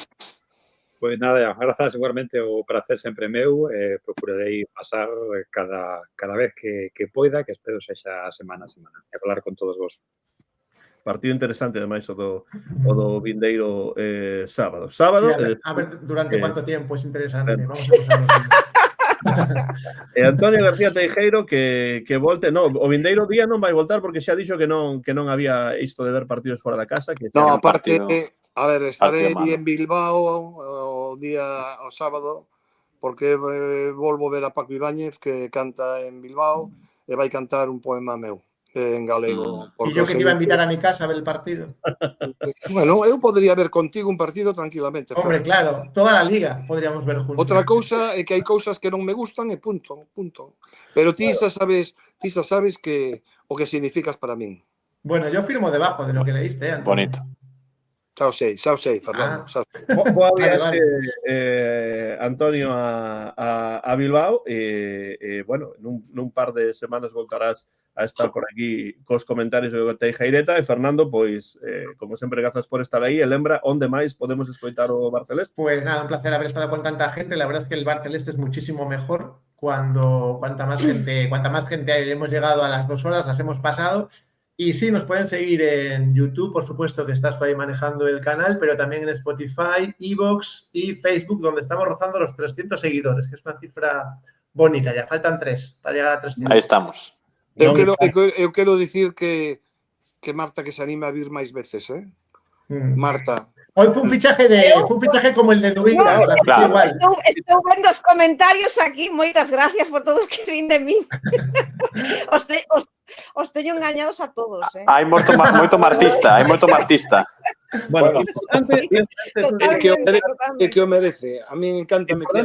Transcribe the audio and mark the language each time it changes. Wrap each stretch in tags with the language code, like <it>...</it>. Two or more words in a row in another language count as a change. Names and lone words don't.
<gl>Pois nada, grazas, seguramente o pracer sempre meu, procurarei pasar cada vez que poida, que espero sexa semana a semana, e falar con todos vos. Partido interesante, ademais, o do vindeiro sábado. Sábado...</gl> <es>Sí, a ver durante cuánto tiempo es interesante. Vamos a empezar así.</es> <gl>Antonio García Teijeiro que volte, no, o vindeiro día non vai voltar porque xa dixo que non había isto de ver partidos fora da casa, que No, un aparte, partido- a ver, estaré partido malo. en Bilbao o sábado, porque volvo ver a Paco Ibáñez, que canta en Bilbao, e vai cantar un poema meu en galego.</gl> <es>Y yo que te iba a invitar a mi casa a ver el partido.</es> <gl>Bueno, eu podría ver contigo un partido tranquilamente.</gl> <es>Hombre, claro, toda la liga podríamos ver juntos.</es> <gl>Outra cousa é que hai cousas que non me gustan e punto. Pero ti xa sabes que o que significas para min.</gl> <es>Bueno, yo firmo debajo de lo que leíste, Antonio. Bonito.</es> <gl>Xa o sei, Fernando. Xa o sei. Boa Vale, viaxe, Antonio, a Bilbao e bueno, nun par de semanas voltarás a estar por aquí cos comentarios do Teijeireta e Fernando, pois, como sempre, grazas por estar aí e lembra onde máis podemos escoitar o Bar Celeste.</gl> <es>Pues nada, un placer haber estado con tanta gente. La verdad es que el Bar Celeste es muchísimo mejor cuanta más gente hay. Hemos llegado a las 2 horas, las hemos pasado. Y sí, nos pueden seguir en YouTube, por supuesto, que estás por ahí manejando el canal, pero también en Spotify, Evox y Facebook, donde estamos rozando los 300 seguidores, que es una cifra bonita. Ya faltan 3 para llegar a 300.</es> <gl>Aí estamos. Eu quero dicir que Marta que se anime a vir máis veces, Marta.</gl> <es>Hoy fue un fichaje como el de Dubiga. Claro.</es> <gl>Estou vendo os comentarios aquí, moitas gracias por todo o que rin de mí. Os teño engañados a todos, Hai moito martista, Bueno, É que o merece. A mí encántame que</gl>